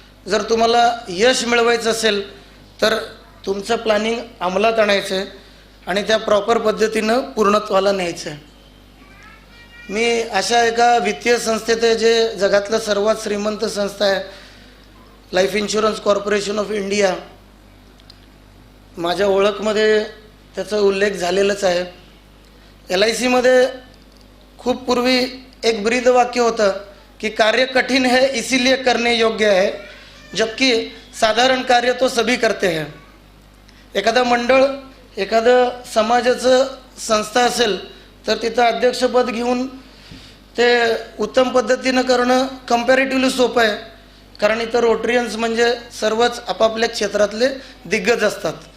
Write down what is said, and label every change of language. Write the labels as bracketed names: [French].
[Marathi] जर तुम्हाला यश मिळवायचं असेल तर तुमचं प्लॅनिंग अंमलात आणायचं आहे आणि त्या प्रॉपर पद्धतीनं पूर्णत्वाला न्यायचं आहे. मी अशा एका वित्तीय संस्थेत आहे जे जगातलं सर्वात श्रीमंत संस्था आहे, life insurance corporation of India. माझ्या ओळखमध्ये त्याचा उल्लेख झालेलाच आहे. LICमध्ये खूप पूर्वी एक ब्रीद वाक्य होतं की [Hindi] कार्य कठिन है इसीलिए करने योग्य है, जबकि साधारण कार्य तो सभी करते हैं. [Marathi] एखादा मंडळ, एखादं समाजाचं संस्था असेल तर तिथं अध्यक्षपद घेऊन ते उत्तम पद्धतीनं करणं कम्पॅरेटिव्हली सोपं आहे, कारण इथं रोटरियन्स म्हणजे सर्वच आपापल्या क्षेत्रातले दिग्गज असतात.